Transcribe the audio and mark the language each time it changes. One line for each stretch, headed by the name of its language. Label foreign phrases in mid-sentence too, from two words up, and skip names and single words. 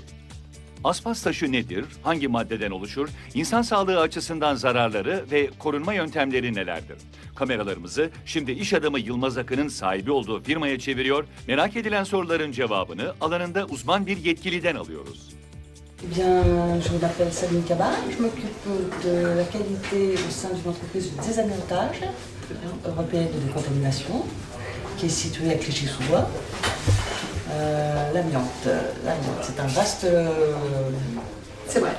Turkish: Aspas taşı nedir? Hangi maddeden oluşur? İnsan sağlığı açısından zararları ve korunma yöntemleri nelerdir? Kameralarımızı şimdi iş adamı Yılmaz Akın'ın sahibi olduğu firmaya çeviriyor, merak edilen soruların cevabını alanında uzman bir yetkiliden alıyoruz.
French: Eh bien, je m'appelle Sabine Cabat, je m'occupe de la qualité au sein d'une entreprise de désamiantage européenne de décontamination qui est située à Clichy-sous-Bois. L'amiante, c'est un vaste... C'est vrai.